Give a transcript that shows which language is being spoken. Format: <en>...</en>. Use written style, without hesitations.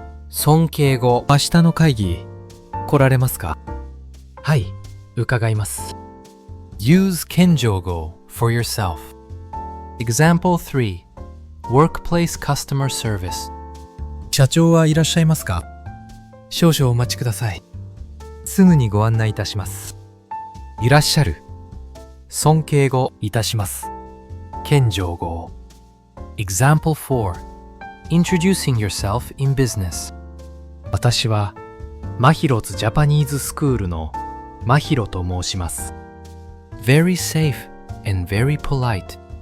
<ja>Sonkeigo, 明日の会議来られますか？はい、伺います。</ja> <en>Use Kenjōgo for yourself. Example 3. Workplace customer service.</en> <ja>社長はいらっしゃいますか？少々お待ちください。すぐにご案内いたします。いらっしゃる。 Sonkeigoいたします。</ja> <en>Kenjōgo. Example 4. Introducing yourself in business.</en> <ja>私はマヒロズジャパニーズスクールのマヒロと申します。</ja> <en>Very safe and very polite.</en>